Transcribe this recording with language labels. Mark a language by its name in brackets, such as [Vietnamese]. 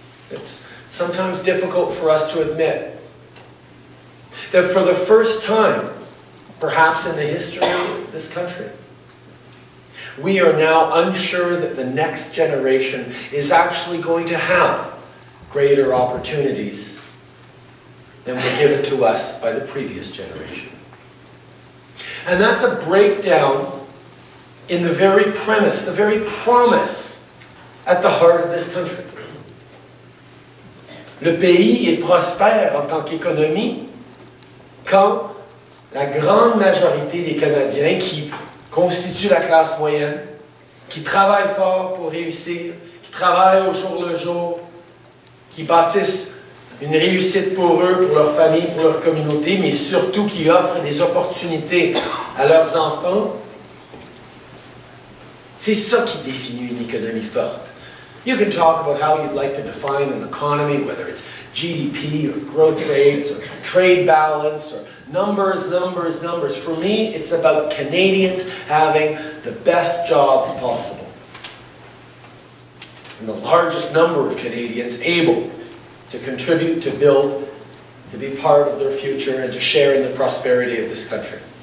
[English] It's sometimes difficult for us to admit that for the first time, perhaps in the history of this country, we are now unsure that the next generation is actually going to have greater opportunities than were given to us by the previous generation. And that's a breakdown in the very premise, the very promise at the heart of this country. [French] Le pays est prospère en tant qu'économie quand la grande majorité des Canadiens qui constituent la classe moyenne, qui travaillent fort pour réussir, qui travaillent au jour le jour, qui bâtissent une réussite pour eux, pour leur famille, pour leur communauté, mais surtout qui offrent des opportunités à leurs enfants. C'est ça qui définit une économie forte. [English] You can talk about how you'd like to define an economy, whether it's GDP or growth rates or trade balance or numbers. For me, it's about Canadians having the best jobs possible. And the largest number of Canadians able to contribute, to build, to be part of their future, and to share in the prosperity of this country.